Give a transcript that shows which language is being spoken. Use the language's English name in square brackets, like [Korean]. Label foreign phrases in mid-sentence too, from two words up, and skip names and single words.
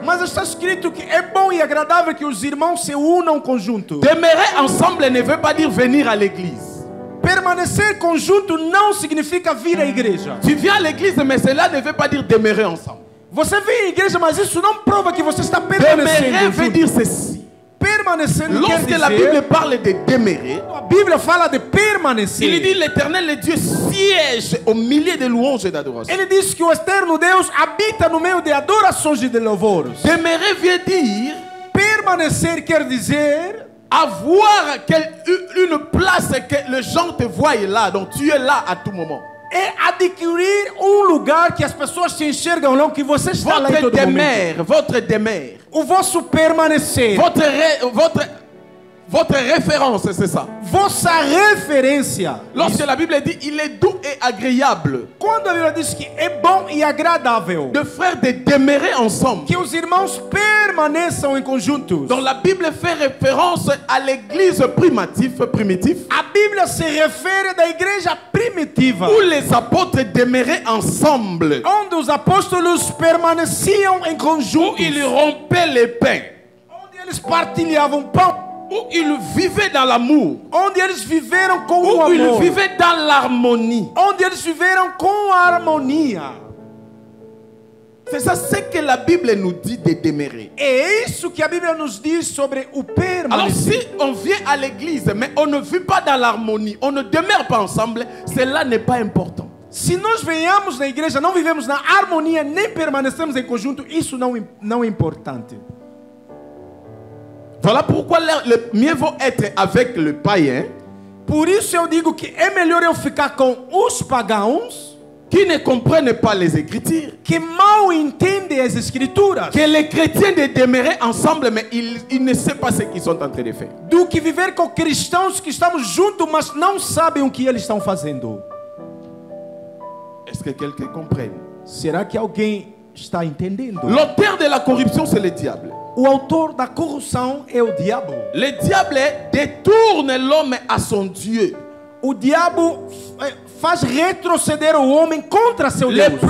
[Portuguese] Mas está escrito que é bom e agradável que os irmãos se unam conjunto. [French] Demeurer ensemble ne veut pas dire venir à l'église. [Portuguese] Permanecer conjunto não significa vir à igreja. [French] Tu viens à l'église, mais cela ne veut pas dire demeurer ensemble. [Portuguese] Você vem à igreja, mas isso não prova que você está permanecendo [French] Demeurer veut [Portuguese] junto. [French] dire ceci. [Portuguese] Permanecendo quer [French] Lorsque la [Portuguese] dizer, [French] Bible parle de demeurer, [Portuguese] a Bíblia fala de [French] il [Portuguese] permanecer. [French] dit l'éternel, le Dieu siège au milieu de louanges et d'adoration. [Portuguese] Ele diz que o eterno Deus habita no meio de adorações e de louvores. [French] Demeurer veut dire [Portuguese] Permanecer quer dizer [French] avoir une place que les gens te voient là, donc tu es là à tout moment. [Portuguese] é adquirir lugar que as pessoas te enxergam lá, que você está lá em todo momento. [French] Votre demeure, [Portuguese] O vosso permanecer, [French] votre référence, c'est ça. [Portuguese] vossa referência. [French] Lorsque la Bible dit il est doux et agréable [Portuguese] Quando a Bíblia diz que é bom e agradável [French] de frères de demeurer ensemble. [Portuguese] que os irmãos permaneçam em conjuntos. [French] Donc la Bible fait référence à l'église primitive [Portuguese] A Bíblia se refere da igreja primitiva, [French] où les apôtres demeuraient ensemble, [Portuguese] onde os apóstolos permaneciam em [French] où [Portuguese] conjuntos, [French] ils rompaient les pains, [Portuguese] onde eles partilhavam pão, [French] où ils vivaient dans l'amour, [Portuguese] onde eles viveram com o [French] où ils [Portuguese] amor, [French] vivaient dans l'harmonie. [Portuguese] onde eles viveram com a harmonia. [French] C'est ça ce que la Bible nous dit de demeurer. [Portuguese] É isso que a Bíblia nos diz sobre o [French] Alors si [Portuguese] permanecer. [French] on vient à l'église mais on ne vit pas dans l'harmonie, on ne demeure pas ensemble, cela n'est pas important. [Portuguese] Se nós venhamos na igreja, não vivemos na harmonia, nem permanecemos em conjunto, isso não é importante. [French] Voilà pourquoi le mieux vaut être avec le païen [Portuguese] Por isso eu digo que é melhor eu ficar com os pagãos [French] qui ne comprennent pas les Écritures [Portuguese] que mal entendem as escrituras, [French] que les chrétiens de demeurer ensemble mais ils ne savent pas ce qu'ils sont en train de faire. [Portuguese] do que viver com cristãos que estamos juntos, mas não sabem o que eles estão fazendo. [French] Est-ce que quelqu'un comprenne? [Portuguese] Será que alguém está entendendo? [French] L'auteur de la corruption, c'est le diable. [Portuguese] O autor da corrupção é o diabo. [French] Le diable détourne l'homme à son Dieu. [Portuguese] O diabo faz retroceder o homem contra seu [French] Le [Portuguese] Deus.